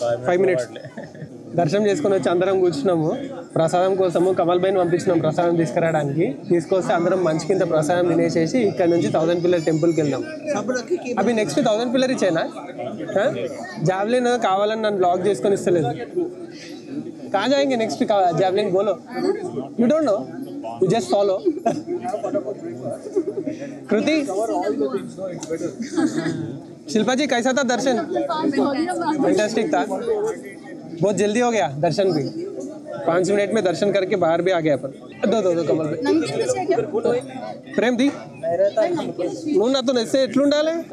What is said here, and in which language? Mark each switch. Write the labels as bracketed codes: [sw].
[te] 5 minutes దర్శనం చేసుకొని వచ్చి అందరం కూర్చున్నాము. ప్రసాదం కోసము కమల్ బైని పంపించినాం ప్రసాదం తీసుకురావడానికి. తీసుకొస్తే అందరం మంచి కింద ప్రసాదం తినేసేసి ఇక్కడ నుంచి 1000 పిల్లర్ టెంపుల్కి వెళ్దాం. అవి నెక్స్ట్ 1000 పిల్లర్ ఇచ్చేనా? జావ్లిన్ కావాలని నన్ను బ్లాక్ చేసుకొని ఇస్తలేదు. [hi] कहाँ जाएंगे नेक्स्ट जैवलिन बोलो. [en] You don't know, you just follow. [hi] कृति, शिल्पा जी कैसा था दर्शन? फैंटास्टिक था, बहुत जल्दी हो गया दर्शन भी. 5 मिनट में दर्शन करके बाहर भी आ गया अपन. दो कमल भाई. [te] प्रेम दी నువ్వు నాతో నెస్తే ఎట్లుండాలి.